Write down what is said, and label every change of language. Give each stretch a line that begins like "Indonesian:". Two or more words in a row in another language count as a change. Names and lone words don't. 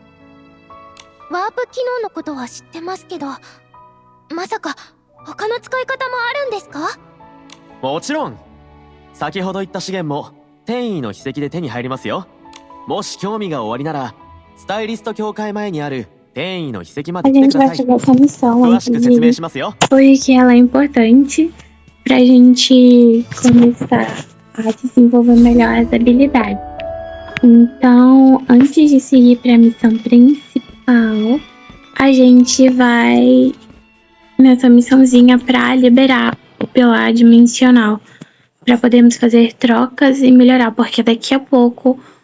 Japanese: ワープ機能のことは知ってますけど、まさか他の使い方もあるんですか？もちろん。先ほど言った資源も転移の秘跡で手に入りますよ。もし興味がおありなら、スタイリスト協会前にある転移の秘跡まで
Portuguese: A
Japanese: 来て
Portuguese: gente
Japanese: くだ
Portuguese: vai
Japanese: さい。
Portuguese: fazer essa missão
Japanese: 詳
Portuguese: antes
Japanese: しく説明
Portuguese: de
Japanese: しますよ。
Portuguese: porque ela é importante pra gente começar a desenvolver melhor as habilidades. Então, antes de seguir para a missão principal, a gente vai nessa missãozinha para liberar o pilar dimensional, para podermos fazer trocas e melhorar, porque daqui a pouco